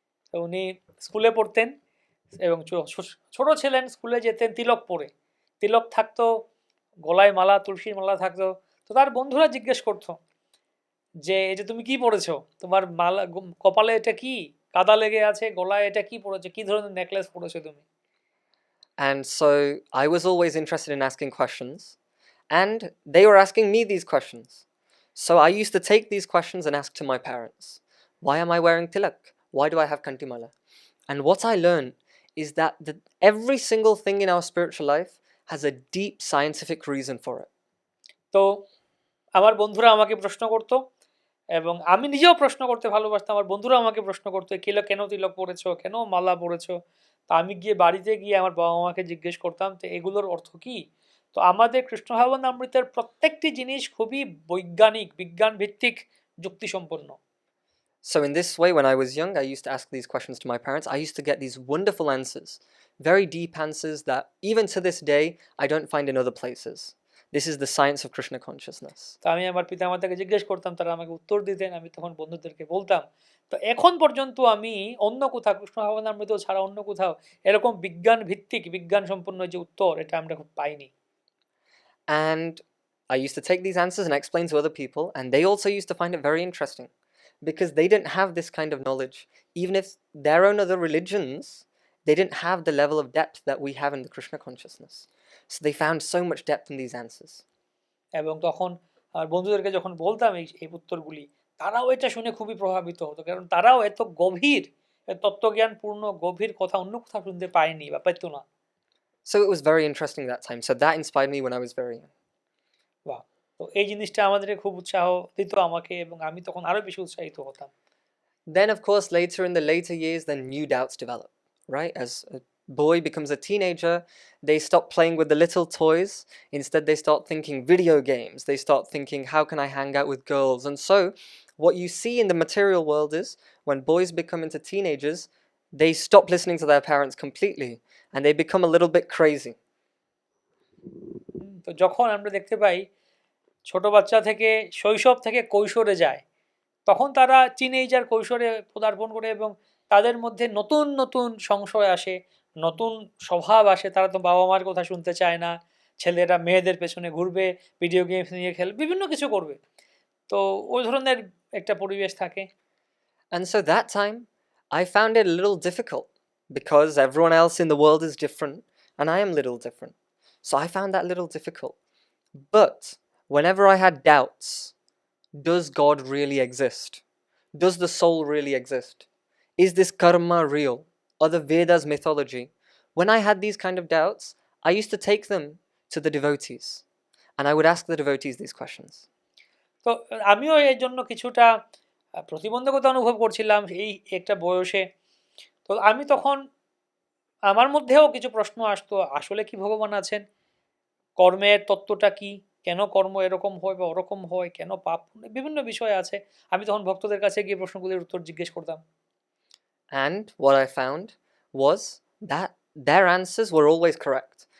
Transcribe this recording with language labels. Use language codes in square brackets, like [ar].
[bn] তো উনি স্কুলে পড়তেন এবং ছোট ছিলেন, স্কুলে যেতেন তিলক পরে, তিলক থাকতো, গলায় মালা, তুলসীর মালা থাকতো। তো তার বন্ধুরা জিজ্ঞেস করতো যে এই যে তুমি কি পরেছো, তোমার মালা কপালে এটা কি, কাদা লেগে আছে, গলায় এটা কি পরেছো, কি ধরনের নেকলেস পরেছো তুমি? [en] And so I was always interested in asking questions, and they were asking me these questions. So I used to take these questions and ask to my parents, why am I wearing tilak? Why do I have kantimala? And what I learned is that every single thing in our spiritual life has a deep scientific reason for it. [bn] তো আমার বন্ধুরা আমাকে প্রশ্ন করতো এবং আমি নিজেও প্রশ্ন করতে ভালোবাসতাম, আমার বন্ধুরা আমাকে প্রশ্ন করতো কেন তিলক পরেছো, কেন মালা পরেছো। তা আমি গিয়ে বাড়িতে গিয়ে আমার বাবা মাকে জিজ্ঞেস করতাম তো এগুলোর অর্থ কি। তো আমাদের কৃষ্ণ ভাবনামৃতের প্রত্যেকটি জিনিস খুবই বৈজ্ঞানিক, বিজ্ঞান ভিত্তিক, যুক্তিসম্পন্ন। [en] So in this way, when I was young, I used to ask these questions to my parents. I used to get these wonderful answers, very deep answers that even to this day, I don't find in other places. This is the science of Krishna consciousness. [bn] তো আমি আমার পিতামাতাকে জিজ্ঞেস করতাম, তারা আমাকে উত্তর দিতেন, আমি তখন বন্ধুদেরকে বলতাম। তো এখন পর্যন্ত আমি অন্য কোথাও কৃষ্ণ ভাবনামৃত ছাড়া অন্য কোথাও এরকম বিজ্ঞান ভিত্তিক, বিজ্ঞান সম্পন্ন যে উত্তর, এটা আমরা খুব পাইনি। [en] And I used to take these answers and explain to other people, and they also used to find it very interesting because they didn't have this kind of knowledge. Even if their own other religions, they didn't have the level of depth that we have in the Krishna consciousness. So they found so much depth in these answers. [bn] এবং তখন আর বন্ধুদেরকে যখন বলতাম এই উত্তরগুলি, তারাও এটা শুনে খুবই প্রভাবিত হতো, কারণ তারাও এত গভীর তত্ত্বজ্ঞানপূর্ণ গভীর কথা অন্য কোথাও শুনতে পায়নি বা পেতো না। [en] So it was very interesting that time. So that inspired me when I was very young. [bn] বাহ! তো এই জিনিসটা আমাদেরকে খুব উৎসাহ দিত আমাকে, এবং আমি তখন আরো বেশি উৎসাহিত হতাম। [en] Then, of course, later in the later years, then new doubts develop, right? As a boy becomes a teenager, they stop playing with the little toys. Instead, they start thinking video games. They start thinking, how can I hang out with girls? And so, what you see in the material world is when boys become into teenagers, they stop listening to their parents completely and they become a little bit crazy. [bn] তো যখন আমরা দেখতে পাই ছোট বাচ্চা থেকে শৈশব থেকে কৈশোরে যায়, তখন তারা টিনেজার কৈশোরে পদার্পণ করে এবং তাদের মধ্যে নতুন নতুন সংশয় আসে, নতুন স্বভাব আসে। তারা তো বাবা মার কথা শুনতে চায় না, ছেলেরা মেয়েদের পেছনে ঘুরবে, ভিডিও গেমস নিয়ে খেলবে, বিভিন্ন কিছু করবে। তো ওই ধরনের একটা পরিবেশ থাকে। [en] And so that time, I found it a little difficult because everyone else in the world is different and I am little different. So I found that a little difficult. But whenever I had doubts, does God really exist? Does the soul really exist? Is this karma real? Or the Vedas mythology? When I had these kind of doubts, I used to take them to the devotees and I would ask the devotees these questions. [bn] তো আমিও এর জন্য কিছুটা প্রতিবন্ধকতা অনুভব করছিলাম এই একটা বয়সে। তো আমি তখন আমার মধ্যেও কিছু প্রশ্ন আসতো, আসলে কি ভগবান আছেন? কর্মের তত্ত্বটা কি? কেন কর্ম এরকম হয় বা ওরকম হয়? কেন পাপ? বিভিন্ন বিষয় আছে। আমি তখন ভক্তদের কাছে গিয়ে প্রশ্নগুলির উত্তর জিজ্ঞেস করতাম। [en] And what I found was that their answers were always correct.